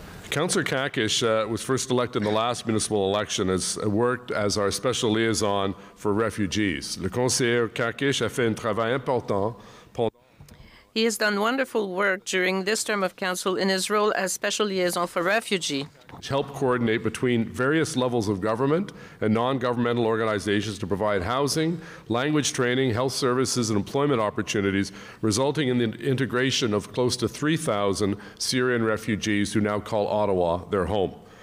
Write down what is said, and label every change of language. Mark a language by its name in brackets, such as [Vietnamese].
[English] Councillor Caucus was first elected in the last municipal election, has worked as our special liaison for refugees. [French] Le conseiller Caucus a fait un travail important. [English] He has done wonderful work during this term of council in his role as special liaison for refugee. Which help coordinate between various levels of government and non-governmental organizations to provide housing, language training, health services, and employment opportunities, resulting in the integration of close to 3,000 Syrian refugees who now call Ottawa their home.